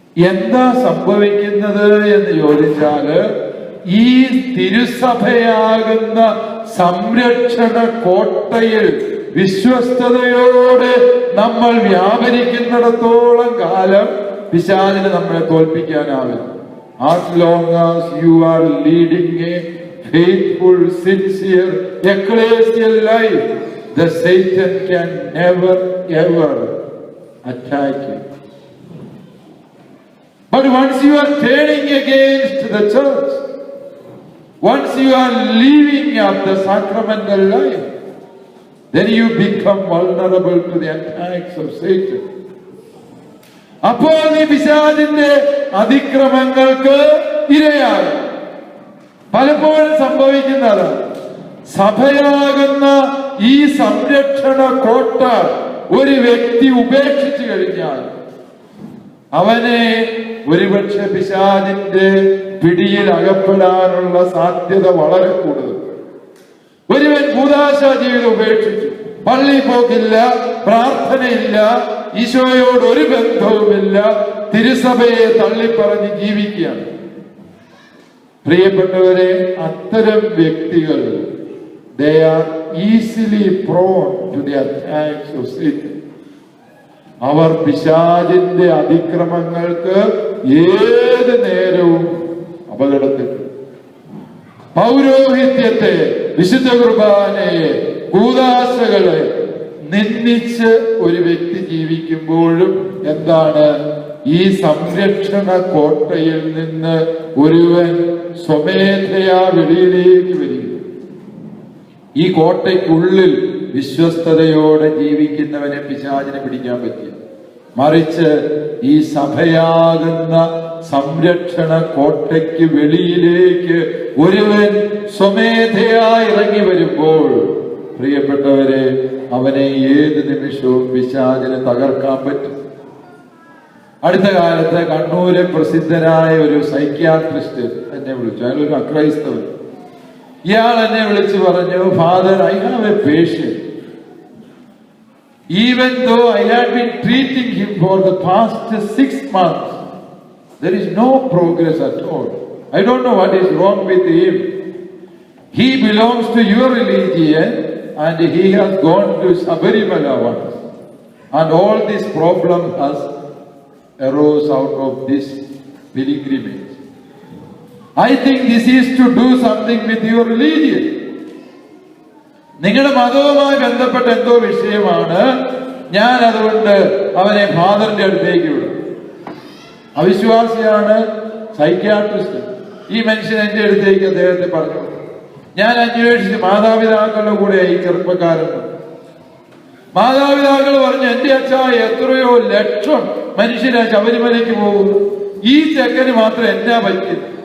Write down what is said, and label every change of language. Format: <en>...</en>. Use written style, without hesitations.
<ml>എന്താ സംഭവിക്കുന്നത് എന്ന് ചോദിച്ചാല്, ഈ തിരുസഭയാകുന്ന സംരക്ഷണ കോട്ടയിൽ വിശ്വസ്തയോടെ നമ്മൾ വ്യാപരിക്കുന്നിടത്തോളം കാലം പിശാചിന് നമ്മളെ തോൽപ്പിക്കാനാവില്ല.</ml> <en>As long as you are leading a faithful, sincere, ecclesial life, the Satan can never ever attack you. But once you are turning against the church, once you are leaving up the sacramental life, then you become vulnerable to the attacks of Satan.</en> <ml>അപ്പോൾ ഈ പിശാചിന്റെ അതിക്രമങ്ങൾക്ക് ഇരയായി. പലപ്പോഴും സംഭവിക്കുന്നത് സഭയാകുന്ന ഈ സംരക്ഷണ കോട്ട ഒരു വ്യക്തി ഉപേക്ഷിച്ചു കഴിഞ്ഞാൽ അവനെ ഒരുപക്ഷെ പിശാചിന്റെ പിടിയിൽ അകപ്പെടാനുള്ള സാധ്യത വളരെ കൂടുതൽ. ഒരുവൻ കൂദാശ ജീവിതം ഉപേക്ഷിച്ചു, പള്ളി പോക്കില്ല, പ്രാർത്ഥനയില്ല, ഈശോയോട് ഒരു ബന്ധവുമില്ല, തിരുസഭയെ തള്ളിപ്പറഞ്ഞ് ജീവിക്കുകയാണ്. പ്രിയപ്പെട്ടവരെ, അത്തരം വ്യക്തികൾ</ml> <en>they are easily prone to the attacks of Satan.</en> <ml>അവർ പിശാചിന്റെ അതിക്രമങ്ങൾക്ക് ഏത് നേരവും അപകടത്തിൽ. പൗരോഹിത്യത്തെ, വിശുദ്ധ കുർബാനയെ, കൂദാശകളെ നിന്ദിച്ച് ഒരു വ്യക്തി ജീവിക്കുമ്പോഴും എന്താണ്, ഈ സംരക്ഷണ കോട്ടയിൽ നിന്ന് ഒരുവൻ സ്വമേധയാ വെളിയിലേക്ക് വരിക. ഈ കോട്ടയ്ക്കുള്ളിൽ വിശ്വസ്തയോടെ ജീവിക്കുന്നവനെ പിശാചിനെ പിടിക്കാൻ പറ്റില്ല. മറിച്ച് ഈ സഭയാകുന്ന സംരക്ഷണ കോട്ടയ്ക്ക് വെളിയിലേക്ക് ഒരുവൻ സ്വമേധയാ ഇറങ്ങി വരുമ്പോൾ, പ്രിയപ്പെട്ടവരെ, അവനെ ഏത് നിമിഷവും പിശാചിനെ തകർക്കാൻ പറ്റും. അടുത്ത കാലത്ത് കണ്ണൂരെ പ്രസിദ്ധനായ ഒരു സൈക്യാട്രിസ്റ്റ് എന്നെ വിളിച്ചു. അയാൾ ഒരു അക്രൈസ്തവൻ. ഇയാൾ എന്നെ വിളിച്ചു പറഞ്ഞു,</ml> <en>Father, I have a patient. Even though I had been treating him for the past 6 months, there is no progress at all. I don't know what is wrong with him. He belongs to your religion and he has gone to Sabarimala once. And all this problem has arose out of this pilgrimage. I think this is to do something with your religion.</en> <ml>നിങ്ങളുടെ മതവുമായി ബന്ധപ്പെട്ട എന്തോ വിഷയമാണ്. ഞാൻ അതുകൊണ്ട് അവനെ ഫാദറിന്റെ അടുത്തേക്ക് വിടും. അവിശ്വാസിയാണ്, സൈക്യാട്രിസ്റ്റ്. ഈ മനുഷ്യൻ എന്റെ അടുത്തേക്ക് അദ്ദേഹത്തെ പറഞ്ഞു. ഞാൻ അന്വേഷിച്ച് മാതാപിതാക്കളുടെ കൂടെ ഈ ചെറുപ്പക്കാരൻ. മാതാപിതാക്കൾ പറഞ്ഞു, എന്റെ അച്ഛാ, എത്രയോ ലക്ഷം മനുഷ്യരാ ശബരിമലയ്ക്ക് പോകുന്നു, ഈ ചെക്കന് മാത്രം എന്നാ പറ്റും?</ml>